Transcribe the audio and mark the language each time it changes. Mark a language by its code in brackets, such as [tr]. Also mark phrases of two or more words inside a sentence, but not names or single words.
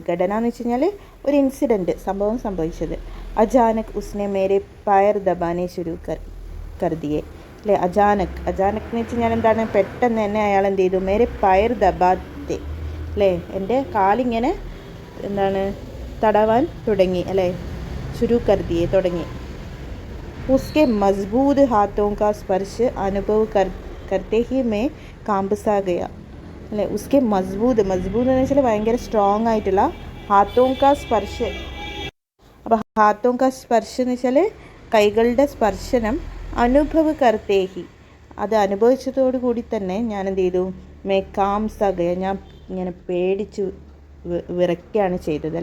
[ml] ഘടന എന്ന് വെച്ച് കഴിഞ്ഞാൽ ഒരു ഇൻസിഡൻറ്റ്, സംഭവം സംഭവിച്ചത്. [hi] अचानक उसने मेरे पैर दबाने शुरू कर दिये. [ml] അല്ലേ, അചാനക് എന്ന് വെച്ച് കഴിഞ്ഞാൽ എന്താണ്, പെട്ടെന്ന് തന്നെ അയാൾ എന്ത് ചെയ്തു, [hi] मेरे पैर दबाते, [ml] അല്ലേ, എൻ്റെ കാലിങ്ങനെ എന്താണ് തടവാൻ തുടങ്ങി, അല്ലേ, [hi] शुरू कर दिये, [ml] തുടങ്ങി. [hi] उसके मजबूत हाथों का स्पर्श अनुभव करते ही मैं कांप सा गया. [ml] അല്ലേ, [hi] उसके मजबूत [ml] എന്ന് വെച്ചാൽ ഭയങ്കര സ്ട്രോങ് ആയിട്ടുള്ള, [hi] हाथों का स्पर्श. [ml] അപ്പോൾ [hi] हाथों का स्पर्श [ml] എന്ന് വെച്ചാൽ കൈകളുടെ സ്പർശനം, [hi] अनुभव करते ही, [ml] അത് അനുഭവിച്ചതോടു കൂടി തന്നെ ഞാൻ എന്ത് ചെയ്തു, [hi] मैं कांप सा गया, [ml] ഞാൻ ഇങ്ങനെ പേടിച്ചു വിറയ്ക്കുകയാണ് ചെയ്തത്.